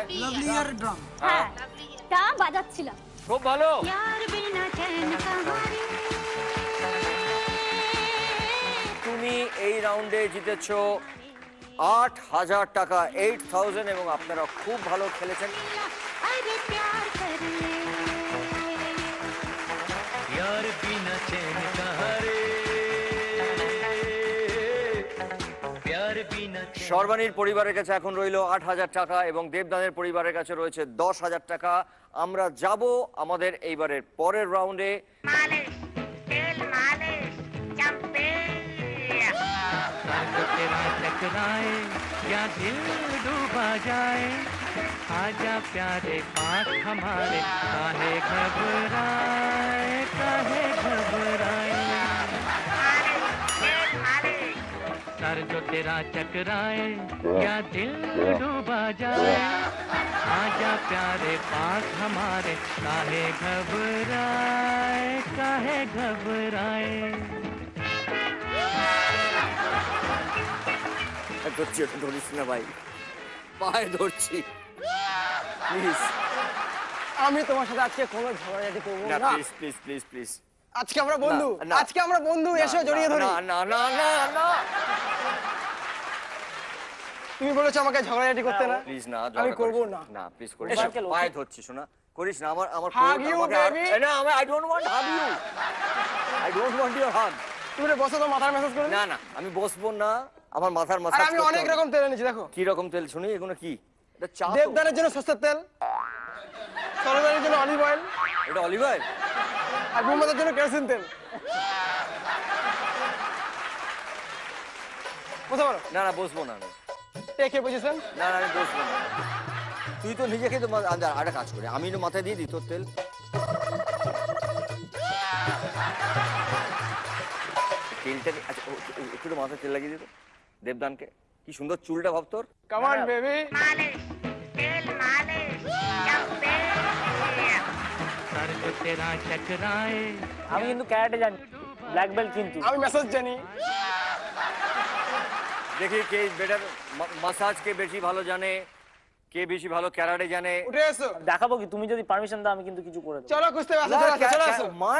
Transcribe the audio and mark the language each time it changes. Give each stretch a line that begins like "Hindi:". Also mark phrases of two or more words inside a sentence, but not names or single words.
English: lovely your drum
Bangla: হ্যাঁ তা বাজাচ্ছিলাম খুব ভালো। তুমি এই রাউন্ডে জিতেছো 8,000 টাকা 8,000 এবং আপনারা খুব ভালো খেলেছেন।
Hindi: यार बिना चैन कहाँ रे प्यार बिना
Bangla: সর্বাণীর পরিবারের কাছে এখন রইলো 8,000 টাকা এবং দেবদানের পরিবারের কাছে রয়েছে 10,000 টাকা। আমরা যাব আমাদের এইবারের পরের রাউন্ডে।
Hindi: तेरा टकराए या दिल डूबा जाए आजा प्यारे पास हमारे काहे घबराए सर जो तेरा टकराए या दिल डूबा जाए आजा प्यारे पास हमारे काहे घबराए
Bangla: ধরছি ওটা ধরিস না ভাই পায়ে ধরছি প্লিজ আমি তোমার সাথে আজকে কোনো ঝগড়াঝাটি করব না না প্লিজ প্লিজ প্লিজ প্লিজ আজকে আমরা বন্ধু না, না। আজকে আমরা বন্ধু এসো জড়িয়ে ধরি না না না না না তুমি বলেছো আমাকে ঝগড়াঝাটি করতে না প্লিজ না আমি করব না না প্লিজ করিস না পায়ে ধরছি শোনা করিস না আমার আমার
English: Hug you, baby. না I don't want hug you I don't want your hug
Bangla: তুমি বসো তো মাথার মেসেজ করে না না আমি বসবো না আমার মাথার আর মাসাজ আমি অনেক রকম তেল এনেছি দেখো কি রকম তেল শুনি এগুলো কি এটা চা তো? দেবদানের জন্য সস্তার তেল সরদারের জন্য
English: olive oil
Bangla: এটা
English: olive oil
Bangla: আর মোহাম্মদের জন্য কেরোসিন তেল বসো বলো না না বসবো না আমি
English: take a position
Bangla: না না আমি বসবো না তুই তো নিজেকে তো আরেকটা কাজ করে আমি তো মাথায় দিয়ে দিই তোর তেল তেলটাকে আচ্ছা একটু তো মাথায় তেল লাগিয়ে দিত দেবদানকে কি সুন্দর চুলটা ভাব তোর
English: come on baby
Hindi: सर जो तेरा टकराए
Bangla: আমি কিন্তু ক্যারাটে জানি
English: black belt
Bangla: কিন্তু আমি মেসেজ জানি দেখি কে বেটার মাসাজ কে বেশি ভালো জানে কে বেশি ভালো ক্যারাটে জানে উঠে এসো দেখাবো কি তুমি যদি পারমিশন দাও আমি কিন্তু কিছু করে দেবো চলো কুস্তে আসো চলো আসো মান